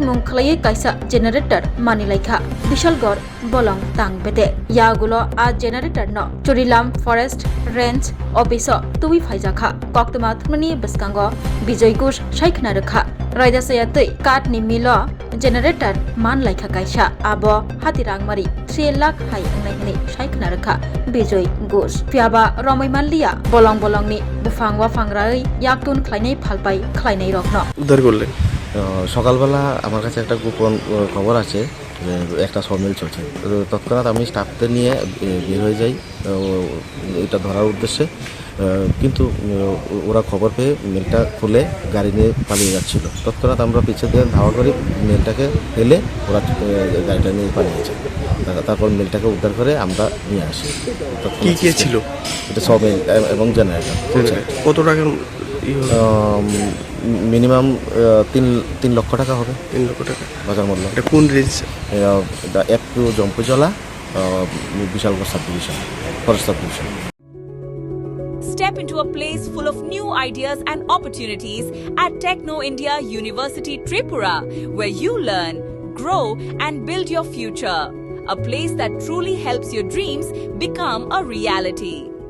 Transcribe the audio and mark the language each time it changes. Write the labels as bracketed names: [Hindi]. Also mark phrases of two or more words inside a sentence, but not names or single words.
[Kok Borok] nung khlai kaisa generator manilaikha Bishalgor bolong tang bedek yagulo a generator no Churilam Forest Range Opiso tuwi phaijaka koktoma thmani baskango Bijoy Ghosh saikna rakha raida sayatui katni milo generator man laikha kaisa abo hatirangmari 3 lakh hai angnai saikna rakha Bijoy Ghosh fiaba romai manliya bolong ni bufang wafang rai yaktun khlainai phalpai khlainai rokno [Bangla] উদ্ধার করলেন। সকালবেলা আমার কাছে একটা গোপন খবর আছে যে একটা সমিল চলছে। তৎক্ষণাৎ আমি স্টাফদের নিয়ে বের হয়ে যাই এটা ধরার উদ্দেশ্যে, কিন্তু ওরা খবর পেয়ে মেলটা খুলে গাড়ি নিয়ে পালিয়ে যাচ্ছিল। তৎক্ষণাৎ আমরা পিছে দিয়ে ধাওয়া করি, মেলটাকে ফেলে ওরা গাড়িটা নিয়ে পালিয়েছে। তারপর মেলটাকে উদ্ধার করে আমরা নিয়ে আসি। কি কে ছিল? এটা সমিল এবং জেনারেটর। কত টাকা? মিনিমাম 3 লক্ষ টাকা হবে। 3 লক্ষ টাকা বাজার মূল্য। এটা কোন রেঞ্জ? একটু জম্পুজলা বিশালগড় [English] sub division, forest sub division. Step into a place full of new ideas and opportunities at Techno India University Tripura, where you learn, grow and build your future. A place that truly helps your dreams become a reality.